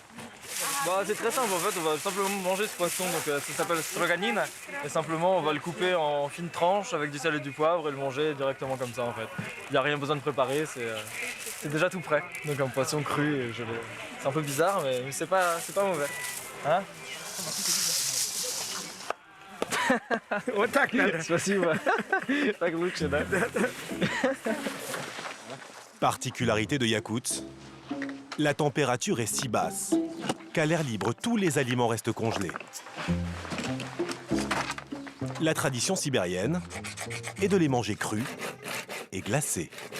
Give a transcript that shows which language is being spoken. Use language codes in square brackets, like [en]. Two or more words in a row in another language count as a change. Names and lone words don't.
[fr] C'est très simple en fait, on va simplement manger ce poisson, donc ça s'appelle stroganine, et simplement on va le couper en fines tranches avec du sel et du poivre et le manger directement comme ça en fait. Il n'y a rien besoin de préparer, c'est déjà tout prêt. Donc un poisson cru et gelé. C'est un peu bizarre mais c'est pas mauvais. Hein? [ru] Спасибо. Так лучше, да? [fr] Particularité de Yakoutsk, la température est si basse qu'à l'air libre, tous les aliments restent congelés. La tradition sibérienne est de les manger crus et glacés.